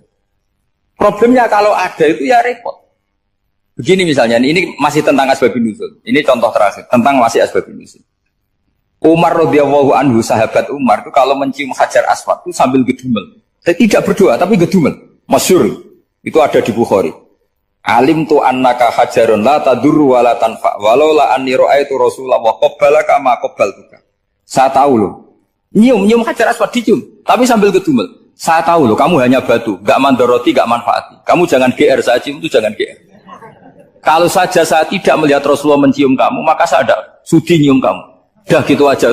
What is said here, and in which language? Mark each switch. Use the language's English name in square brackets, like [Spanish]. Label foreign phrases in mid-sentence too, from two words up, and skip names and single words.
[Indonesian] Problemnya kalau ada itu ya repot. Begini misalnya, ini masih tentang [Arabic] أسباب النزول. [Indonesian] Ini contoh terakhir tentang masih [Arabic] أسباب النزول. [Indonesian] Umar [Arabic] رضي الله عنه, [Indonesian] sahabat Umar itu kalau mencium hajar aswad itu sambil gedumel. Tidak berdoa tapi gedumel. Masyhur. Itu ada di Bukhari. [Arabic] علمت أنك حجر لا تضر ولا تنفع ولولا أني رأيت رسول الله قبلك ما قبلتك. [Indonesian] Saya tahu loh. Nyium Hajar Aswad dicium, tapi sambil gedumel. Saya tahu loh, kamu hanya batu, gak mandoroti, gak manfaati. Kamu jangan GR, saya cium itu jangan GR. Kalau saja saya tidak melihat Rasulullah mencium kamu, maka saya ada sudi nyium kamu. Dah gitu aja.